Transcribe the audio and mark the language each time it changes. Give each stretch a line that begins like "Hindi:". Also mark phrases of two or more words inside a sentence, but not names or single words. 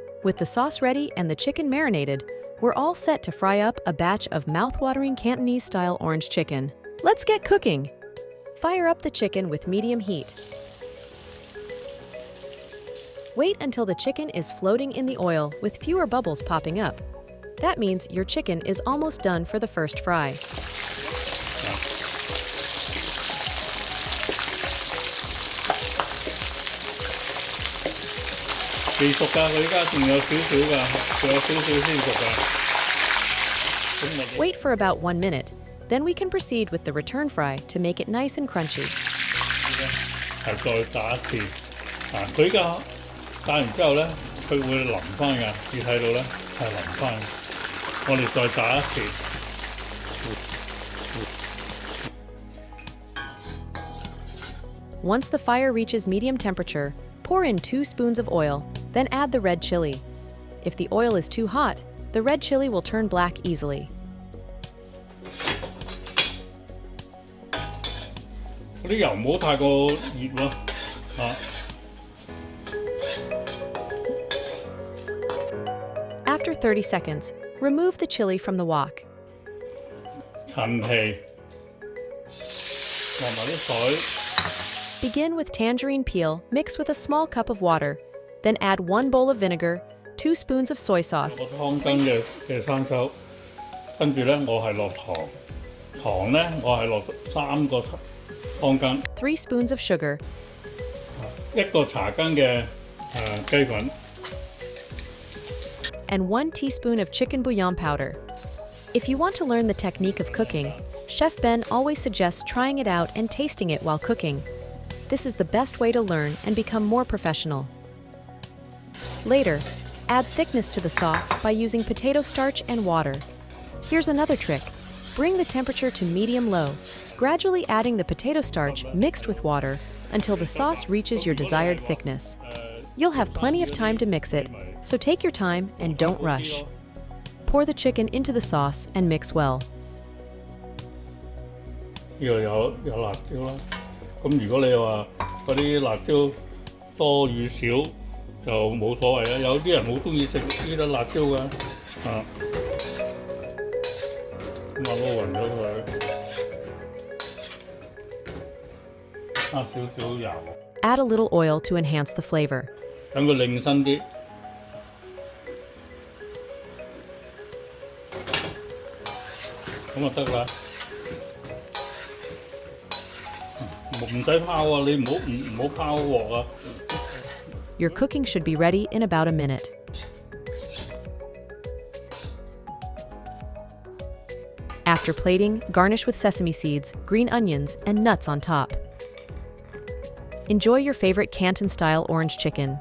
English: With the sauce ready and the chicken marinated, we're all set to fry up a batch of mouth-watering Cantonese-style orange chicken. Let's get cooking! Fire up the chicken with medium heat. Wait until the chicken is floating in the oil with fewer bubbles popping up. That means your chicken is almost done for the first fry.
Cantonese: 未熟㗎，佢依家仲有少少㗎，仲有少少先熟㗎。
English: Wait for about 1 minute, then we can proceed with the return fry to make it nice and crunchy.
Cantonese: 係再打一次，佢依家打完之後咧，佢會淋翻㗎，你睇到咧係淋翻。我哋再打一次。
English: Once the fire reaches medium temperature, pour in 2 spoons of oil, then add the red chili. If the oil is too hot, the red chili will turn black easily.
Cantonese: 嗰啲油唔好太過熱喎，啊。
English: After 30 seconds, remove the chili from the wok.
Cantonese: 陳皮，落埋啲水。
English: Begin with tangerine peel mixed with a small cup of water. Then add 1 bowl of vinegar, 2 spoons of soy sauce,
Cantonese: 個湯羹嘅生抽，跟住咧我係落糖，糖咧我係落3個湯羹，
English: 3 spoons of sugar,
Cantonese: 1 個茶羹嘅雞粉。
English: and 1 teaspoon of chicken bouillon powder. If you want to learn the technique of cooking, Chef Ben always suggests trying it out and tasting it while cooking. This is the best way to learn and become more professional. Later, add thickness to the sauce by using potato starch and water. Here's another trick. Bring the temperature to medium-low, gradually adding the potato starch mixed with water until the sauce reaches your desired thickness. You'll have plenty of time to mix it, so take your time and don't rush. Pour the chicken into the sauce and mix well.
Cantonese: 呢度有辣椒啦，咁如果你話嗰啲辣椒多與少就冇所謂啦。有啲人好中意食呢啲辣椒㗎，啊，咁啊撈勻咗佢，加少少油，
English: Add a little oil to enhance the flavor.
Cantonese: 等佢擰身啲。 咁就得啦，唔使拋啊！你唔好拋鑊啊！
English: Your cooking should be ready in about a minute. After plating, garnish with sesame seeds, green onions, and nuts on top. Enjoy your favorite Canton-style orange chicken.